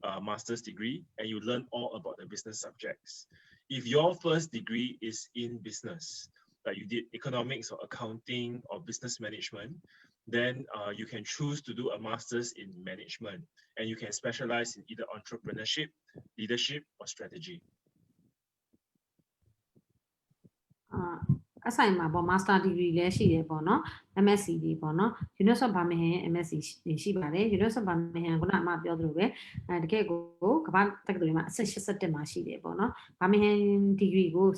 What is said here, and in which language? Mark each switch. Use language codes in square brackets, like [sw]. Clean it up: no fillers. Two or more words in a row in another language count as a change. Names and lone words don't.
[en] master's degree, and you learn all about the business subjects. If your first degree is in business, like you did economics or accounting or business management, then you can choose to do a master's in management, and you can specialize in either entrepreneurship, leadership, or strategy. [my] အဆိုင်မှာပေါ့ [en] master degree [my] လည်းရှိတယ်ပေါ့နော် MSc တွေပေါ့နော် University of Birmingham MSc ရှိပါတယ် University of Birmingham ခုနအမပြောသလိုပဲတကယ်ကိုကမ္ဘာတက္ကသိုလ်တွေမှာအဆင့်87မှာရှိတယ်ပေါ့နော် Birmingham degree ကိုစ